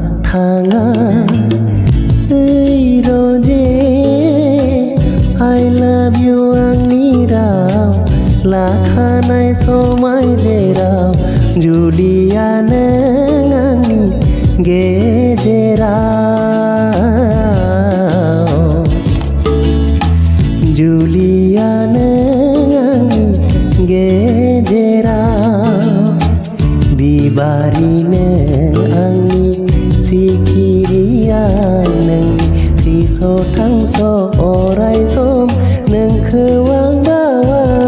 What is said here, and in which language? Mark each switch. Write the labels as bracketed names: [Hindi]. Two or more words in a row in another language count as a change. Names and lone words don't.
[Bodo] थाङा रोजे [English] I love you [Bodo] आंनि राव लाखानाय समाय जेराव जुलिया नों आंनि गेजेराव जुलिया नों आंनि गेजेराव बिबारि नों आंनि सिखिरिया नोंनि रिस' थांस' अराय सम नोंखौ आं बावा